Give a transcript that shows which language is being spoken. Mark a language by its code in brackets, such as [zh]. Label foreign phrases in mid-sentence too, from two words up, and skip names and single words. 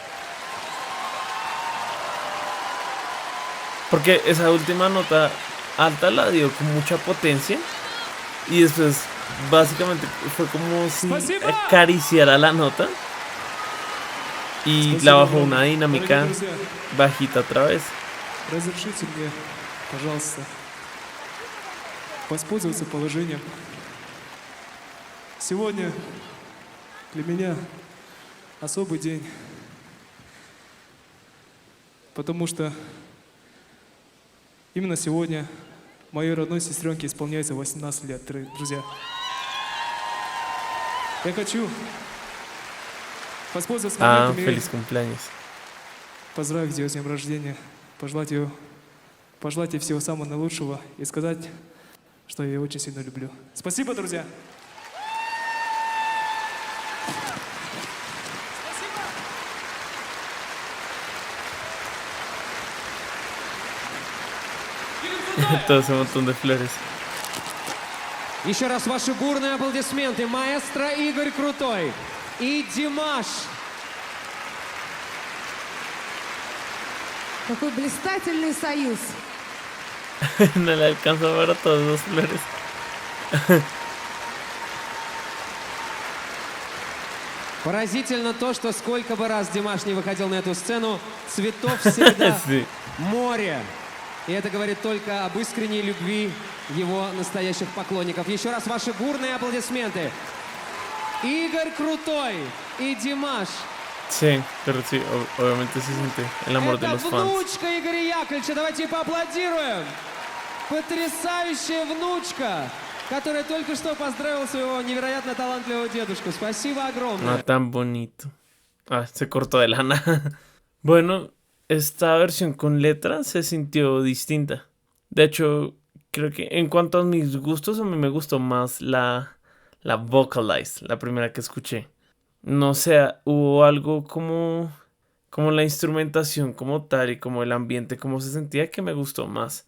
[es] Porque esa última nota alta la dio con mucha potencia. Y después básicamente fue como si [ru] Спасибо! [es] acariciara la nota. Y la bajó una dinámica [ru] Дорогие друзья, [es] bajita otra vez. [ru] разрешите мне, пожалуйста, воспользоваться положением. Сегодня для меня особый день, потому что именно сегодня моей родной сестренке исполняется 18 лет, дорогие друзья. Я хочу воспользоваться моментом и [es] Feliz cumpleaños. [ru] поздравить ее с днем рождения, пожелать ей всего самого наилучшего и сказать, что я ее очень сильно люблю. Спасибо, друзья! [es] Todo ese montón de flores. [ru] Еще раз ваши бурные аплодисменты. Маэстро Игорь Крутой и Димаш. Какой блистательный союз. [es] No le alcanza para todas las flores. [ru] Поразительно то, что сколько бы раз Димаш не выходил на эту сцену, цветов всегда [es] Sí. [ru] море. И это говорит только об искренней любви его настоящих поклонников. Еще раз ваши бурные аплодисменты. Игорь Крутой и Димаш. [es] Sí, pero sí, obviamente se siente el amor de [ru] Это [es] los fans. [ru] внучка Игоря Яковлевича. Давайте поаплодируем. Потрясающая внучка, которая только что поздравила своего невероятно талантливого дедушку. Спасибо огромное. [es] No tan bonito. Ah, se cortó de lana. Bueno, esta versión con letra se sintió distinta. De hecho, creo que en cuanto a mis gustos, a mí me gustó más la Vocalize, la primera que escuché. No sé, hubo algo como la instrumentación como tal y como el ambiente, como se sentía que me gustó más.